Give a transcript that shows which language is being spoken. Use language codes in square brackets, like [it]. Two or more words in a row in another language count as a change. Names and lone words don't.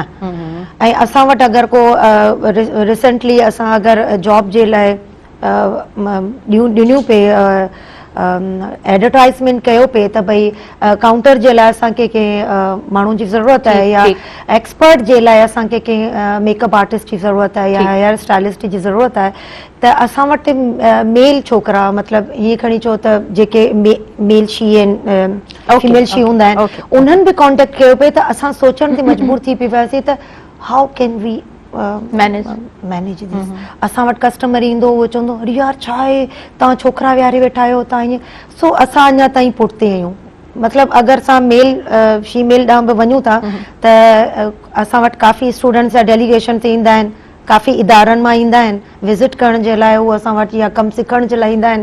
[sd] ऐं असां वटि अगरि को रिसेंटली असां अगरि जॉब जे लाइ ॾिनियूं पे एडवर्टाइज़मेंट कयो पे त भई काउंटर जे लाइ असांखे कंहिं माण्हू जी ज़रूरत आहे, या एक्सपर्ट जे लाइ असांखे कंहिं [en] makeup artist [sd] जी ज़रूरत आहे, या [en] hair stylist [sd] जी ज़रूरत आहे, त असां वटि मेल छोकिरा मतिलबु हीअं खणी चओ त जेके मेल शी आहिनि, फीमेल शी हूंदा आहिनि, उन्हनि बि कॉन्टेक्ट कयो पिए। त असां सोचण ते मजबूर थी पिया वियासीं त [en] how can we manage this. [sd] असां वटि कस्टमर ईंदो, उहो चवंदो अरे यार छा आहे तव्हां छोकिरा विहारे वेठा आहियो तव्हां ईअं। सो असां अञा ताईं पुठिते आहियूं। मतिलबु अगरि असां [en] male female [sd] ॾांहुं बि वञूं था त असां वटि काफ़ी स्टूडेंट्स या डेलीगेशन ते ईंदा आहिनि, काफ़ी इदारनि मां ईंदा आहिनि विज़िट करण जे लाइ, उहो असां वटि या कमु सिखण जे लाइ ईंदा आहिनि।